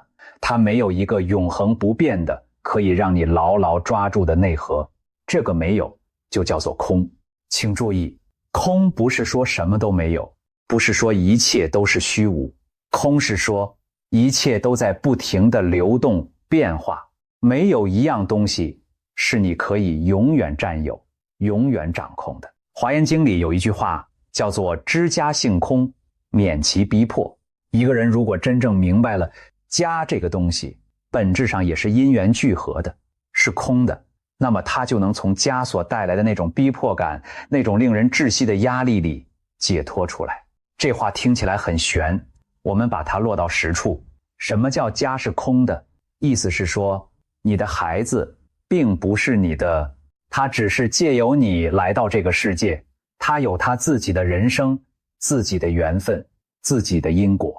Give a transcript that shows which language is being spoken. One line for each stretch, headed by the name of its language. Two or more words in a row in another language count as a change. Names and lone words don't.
Chinese: 它沒有一個永恆不變的可以讓你牢牢抓住的內核，這個沒有就叫做空。請注意，空不是說什麼都沒有，不是說一切都是虛無，空是說一切都在不停地流動變化，沒有一樣東西是你可以永遠佔有、永遠掌控的。華嚴經裡有一句話叫做知家性空，免其逼迫。一個人如果真正明白了家這個東西本質上也是因緣聚合的，是空的，那麼他就能從家所帶來的那種逼迫感、那種令人窒息的壓力裡解脫出來。這話聽起來很玄，我們把它落到實處。什麼叫家是空的？意思是說，你的孩子並不是你的，他只是借由你來到這個世界，他有他自己的人生、自己的緣分、自己的因果。